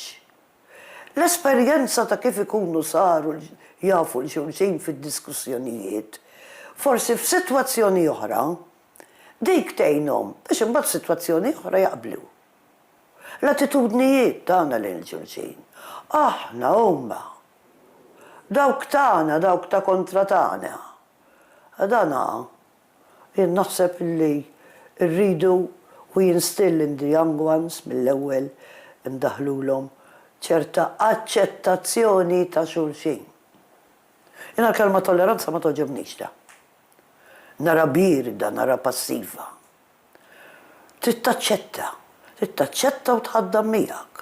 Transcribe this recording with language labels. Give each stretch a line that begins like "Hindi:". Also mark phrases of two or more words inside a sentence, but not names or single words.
Maltese: L-esperjenza ta' kif ikunu saru jafu l-xulxin fid-diskussjonijiet, forsi f'sitwazzjoni oħra, dik tgħinhom biex imbagħad f'sitwazzjoni oħra jaqblu. L-attitudnijiet tagħna lil xulxin. Aħna huma. Dawk tagħna, dawk ta' kontra tagħna. Dana jien naħseb li rridu
English: we instill in the young ones
Maltese: mill-ewwel ndaħlulhom ċerta aċċettazzjoni ta' xulxin. Jiena l-kelma tolleranza ma toġobniex da. Nara birda, nara passiva. Trid taċċetta u tħaddam miegħek.